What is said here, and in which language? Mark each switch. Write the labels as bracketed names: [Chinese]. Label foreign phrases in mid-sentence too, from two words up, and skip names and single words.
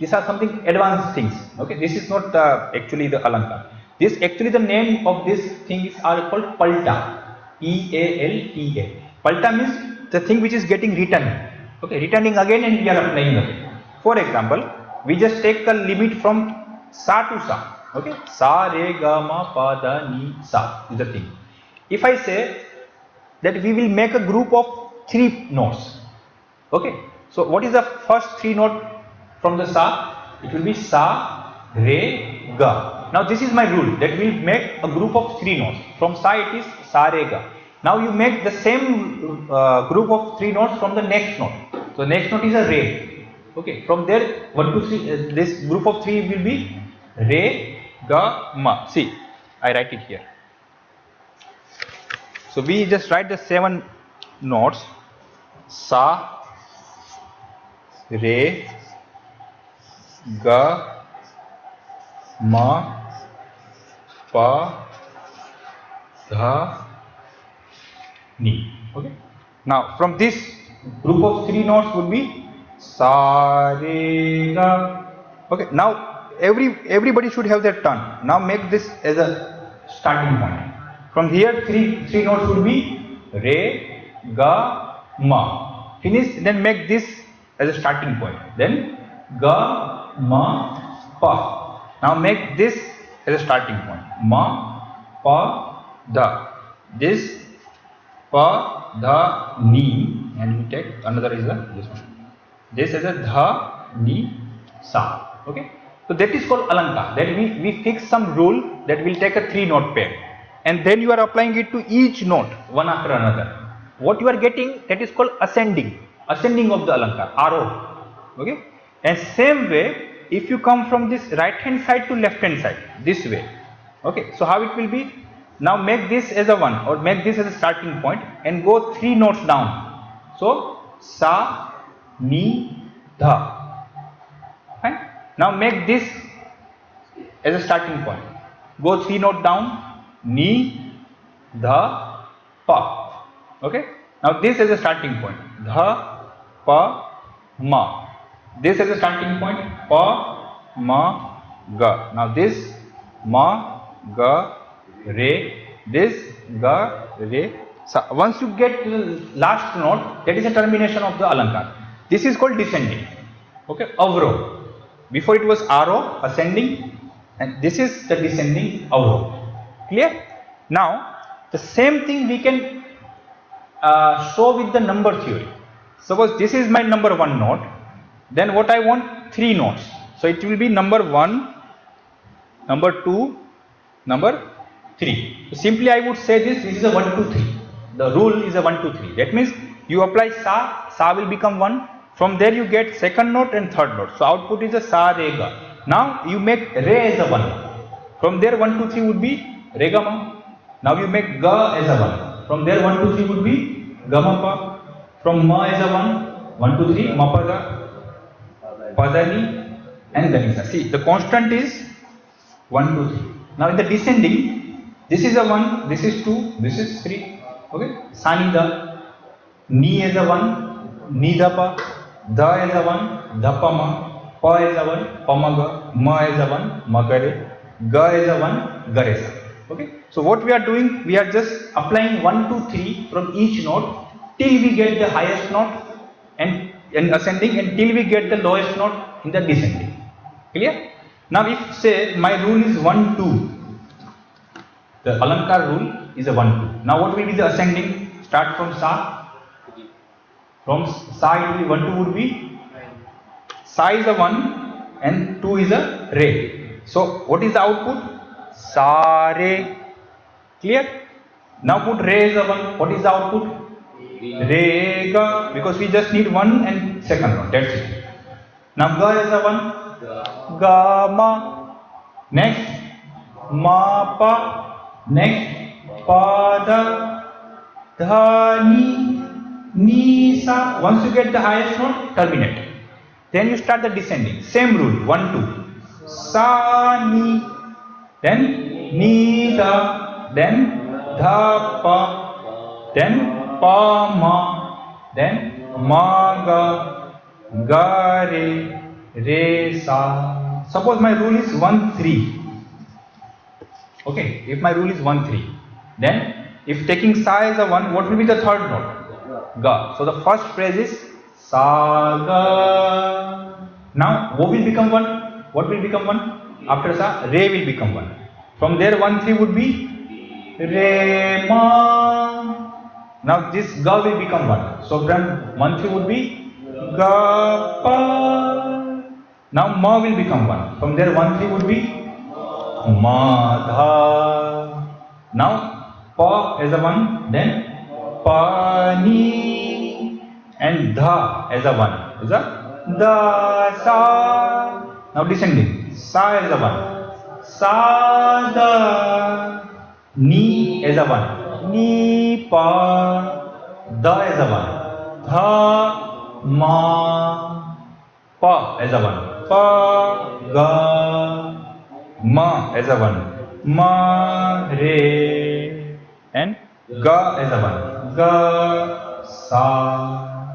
[English] These are something advanced things. Okay, this is not actually the Alankar. This actually the name of this thing are called Palta. E-A-L-T-A. Palta means the thing which is getting written. Okay, returning again and we are applying again. For example, we just take the limit from sa to sa. Okay, sa, re, ga, ma, pa, da, ni, sa is the thing. If I say that we will make a group of 3 notes. Okay, so what is the first 3 note from the sa? It will be sa, re, ga. Now this is my rule that we will make a group of 3 notes. From sa it is sa, re, ga. Now you make the same group of 3 notes from the next note. So next note is a re. Okay, from there 1, 2, 3. This group of 3 will be re, ga, ma. See, I write it here. So we just write the 7 notes: sa, re, ga, ma, pa, dha, ni. Okay. Now from this group of 3 notes would be sa, re, ga. Okay. Now everybody should have their turn. Now make this as a starting point. From here, three notes would be re, ga, ma. Finish. Then make this as a starting point. Then ga, ma, pa. Now make this as a starting point. Ma, pa, da. This pa, da, ni, and we take another is this one. This is a dha, ni, sa. Okay. So that is called alankar. That we fix some rule that will take a 3 note pair. And then you are applying it to each note one after another. What you are getting, that is called ascending of the alankar, arrow. Okay. And same way, if you come from this right hand side to left hand side, this way. Okay. So how it will be? Now make this as a 1 or make this as a starting point and go 3 notes down. So sa, ni, dha. Fine. Now make this as a starting point. Go 3 notes down. Ni, dha, pa. Okay. Now this is a starting point. Dha, pa, ma. This is a starting point. Pa, ma, ga. Now this ma, ga, re. This ga, re, sa. Once you get to the last note, that is a termination of the alankar. This is called descending. Okay. Avro. Before it was arrow, ascending, and this is the descending avro. Clear? Now the same thing we can show with the number theory. Suppose this is my number 1 note, then what I want 3 notes. So it will be number 1, number 2, number 3. So simply I would say this is a 1, 2, 3. The rule is a 1, 2, 3. That means you apply sa will become 1. From there you get second note and third note. So output is a sa, re, ga. Now you make re as a 1. From there 1, 2, 3 would be re, ga, ma. Now you make ga as a 1. From there 1, 2, 3 would be ga, ma, pa. From ma as a 1, 1, 2, 3, ma, pa, da, pa, da, ni, and da, ni, sa. See, the constant is 1, 2, 3. Now in the descending, this is a 1, this is 2, this is 3. Okay, sa, ni, da. Ni as a 1, ni, da, pa. Da as a 1, da, pa, ma. Pa as a 1, pa, ma, ga. Ma as a 1, ma, ga, re. Ga as a 1, ga, re, sa. Okay. So what we are doing, we are just applying 1, 2, 3 from each note till we get the highest note and ascending, and till we get the lowest note in the descending. Clear? Now if say my rule is 1, 2, the alankar rule is a 1, 2. Now what will be the ascending? Start from sa. From sa it will be 1, 2 would be sa is a 1 and 2 is a re. So what is the output? Sa, re. Clear? Now put re as a 1. What is the output? Re, ga. Because we just need 1 and second one. That's it. Now ga as a 1. Ga, ma. Next ma, pa. Next pa, da. Dha, ni, sa. Once you get the highest note, terminate. Then you start the descending. Same rule. 1, 2. Sa, ni. Then ni, da. Then dha, pa. Then pa, ma. Then ma, ga, re, sa. Suppose my rule is 1, 3. Okay, if my rule is 1, 3, then if taking sa as a 1, what will be the third note? Ga. So the first phrase is sa, ga. Now what will become 1? What will become 1? After sa, re will become 1. From there 1 3 would be re ma. Now this ga will become 1. So from 1 3 would be ga pa. Now ma will become 1. From there 1 3 would be ma dha. Now pa as a 1, then pa ni, and dha as a 1 is a da sa. Now descending, sa as a 1, sa da, ni as a 1, ni pa, da as a 1, dha ma, pa as a 1, pa ga, ma as a 1, ma re, and ga as a 1, ga sa.